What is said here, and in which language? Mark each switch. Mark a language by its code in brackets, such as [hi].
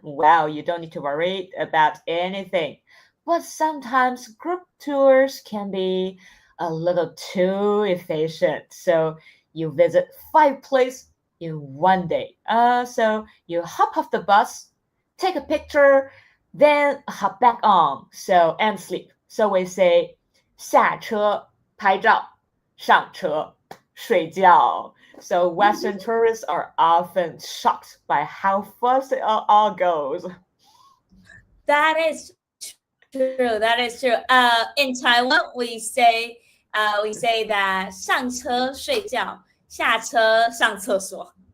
[en] Wow, you don't need to worry about anything. But sometimes group tours can be a little too efficient. So you visit 5 places in one day. So you hop off the bus, take a picture, then hop back on. So and sleep. So we say [zh] 下车拍照，上车睡觉. [en] So Western tourists are often shocked by how fast it all goes. That is true. That is true. In Taiwan, we say that [zh] 上车睡觉，下车上厕所.